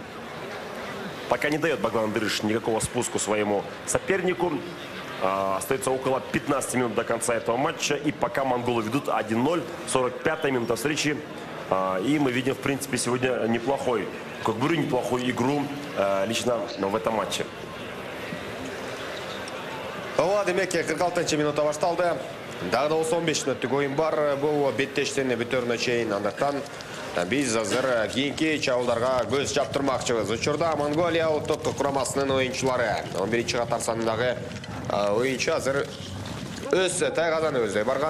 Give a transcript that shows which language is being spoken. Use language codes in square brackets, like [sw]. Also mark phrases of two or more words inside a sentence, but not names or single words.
[ru] Пока не дает Баглан Дырыш никакого спуску своему сопернику. Остается около 15 минут до конца этого матча. И пока монголы ведут 1-0, 45-я минута встречи. И мы видим, в принципе, сегодня неплохую игру лично в этом матче. [ky] Демек 46 минута башталды. Дагы да 15 мүнөттүк оюн бар. Бул беттештен бүтөрүнө чейин. Андыктан биз азыр кийинки чабуулдарга көз чаптырмакчыбыз. Учурда Монголия улуттук курамасынын оюнчулары 11-чи катар санындагы оюнчу азыр өз Тайгазан өздөй барган.